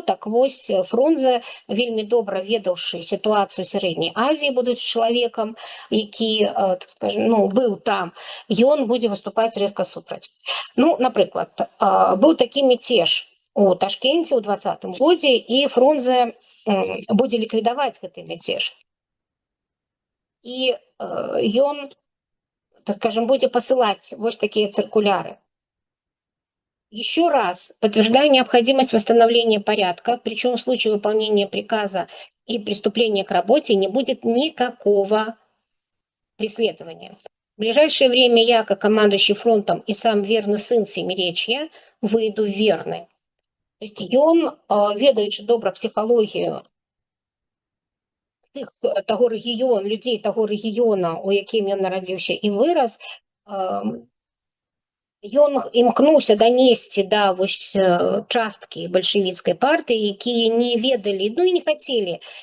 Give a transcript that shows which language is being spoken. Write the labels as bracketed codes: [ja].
[be] Так вось, Фрунзе, вельмі добра ведаўшы сітуацыю сярэдняй Азіі, будучы чалавекам, які, так скажем, ну, быў там, ён будзе выступаць рэзка супраць. Ну, напрыклад, быў такі мяцеж у Ташкенце ў 20-м годзе, і Фрунзе будзе ліквідаваць гэты мяцеж. [ru] И [be] ён, [ru] так скажем, будет посылать вот такие циркуляры. Еще раз подтверждаю необходимость восстановления порядка, причем в случае выполнения приказа и преступления к работе не будет никакого преследования. В ближайшее время я, как командующий фронтом и сам верный сын Семиречья, выйду в Верны. [be] То есть ён, ведаючы добра психологию таго рэгіёна, людзей таго рэгіёна, у якім ён нарадзіўся і вырас, ён імкнуўся данесці да вось часткі бальшавіцкай партыі, якія не ведалі, ну і не хацелі